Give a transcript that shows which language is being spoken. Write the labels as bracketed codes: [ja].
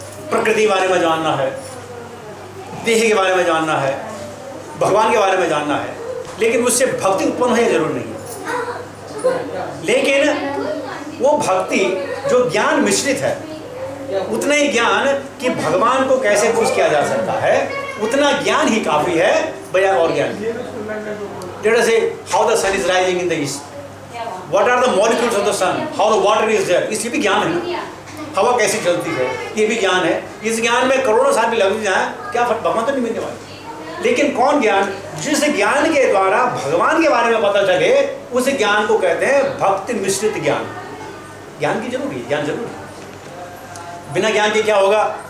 [hi] प्रकृति के बारे में जानना है, देह के बारे में जानना है, भगवान के बारे में जानना है, लेकिन उससे भक्ति उत्पन्न होना जरूर नहीं है। लेकिन वो भक्ति जो ज्ञान मिश्रित है, उतना ही ज्ञान कि भगवान को कैसे खुश किया जा सकता है, उतना ज्ञान ही काफ़ी है बजाय और ज्ञान। [en] Let us say how the sun is rising in the east, what are the molecules of the sun, how the water is there, [hi] इसलिए भी ज्ञान है। हवा कैसी चलती है, ये भी ज्ञान है। इस ज्ञान में करोड़ों साल भी लग जाए, क्या फर्क, भगवान तो नहीं मिलने वाले। लेकिन कौन ज्ञान? जिस ज्ञान के द्वारा भगवान के बारे में पता चले, उस ज्ञान को कहते हैं भक्ति मिश्रित ज्ञान। ज्ञान की जरूरी है, ज्ञान जरूरी है। बिना ज्ञान के क्या होगा?